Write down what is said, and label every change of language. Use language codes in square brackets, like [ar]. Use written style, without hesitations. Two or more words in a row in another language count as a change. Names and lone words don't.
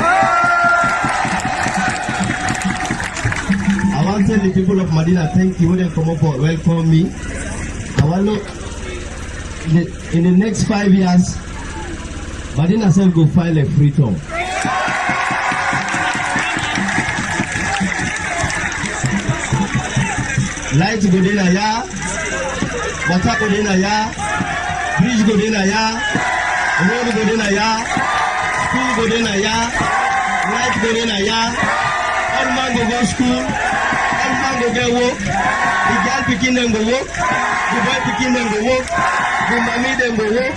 [pcm] I want to tell the people of Medina thank you when they come up for welcome me. I want to in the next 5 years, Medina self go file a free tour. Light go dey na ya, water go dey na ya, bridge go dey na ya, road go dey na ya, school go dey na ya, light go dey na ya. All man go go school, all man go get work. The girl pikin dem go work, the boy pikin dem go work, the mommy dem go work.